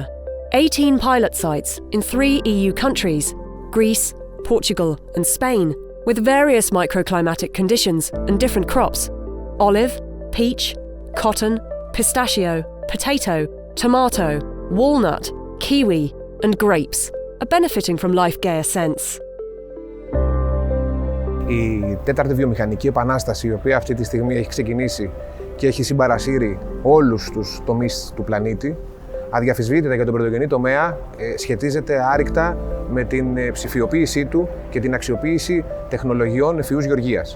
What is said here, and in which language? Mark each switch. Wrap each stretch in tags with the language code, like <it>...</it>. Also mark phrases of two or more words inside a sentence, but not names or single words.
<en>18 pilot sites in 3 EU countries, Greece, Portugal and Spain, with various microclimatic conditions and different crops: olive, peach, cotton, pistachio, potato, tomato, walnut, kiwi and grapes, are benefiting from Life Gaia Sense.</en> <el>Η τέταρτη βιομηχανική επανάσταση, η οποία αυτή τη στιγμή έχει ξεκινήσει και έχει συμπαρασύρει όλους τους τομείς του πλανήτη, αδιαφυσβήτητα για τον πρωτογενή τομέα, σχετίζεται άρρηκτα με την ψηφιοποίησή του και την αξιοποίηση τεχνολογιών ευφυούς γεωργίας.</el>